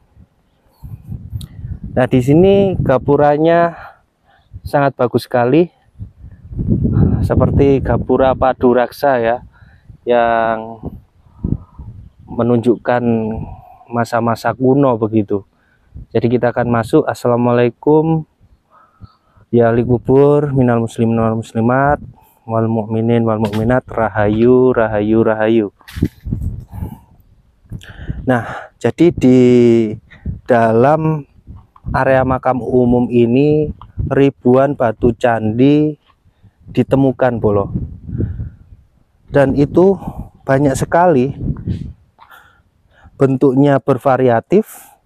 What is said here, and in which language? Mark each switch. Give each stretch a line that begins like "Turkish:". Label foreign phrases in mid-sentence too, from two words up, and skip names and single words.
Indonesian: Nah, di sini gapuranya sangat bagus sekali, seperti gapura Paduraksa ya, yang menunjukkan masa-masa kuno begitu. Jadi kita akan masuk.
Arabic: السلام عليكم يا أهل القبور من المسلمين والمسلمات والمؤمنين والمؤمنات, rahayu rahayu rahayu.
Indonesian: Nah, jadi di dalam area makam umum ini ribuan batu candi ditemukan Bolo. dan itu banyak sekali, bentuknya bervariatif.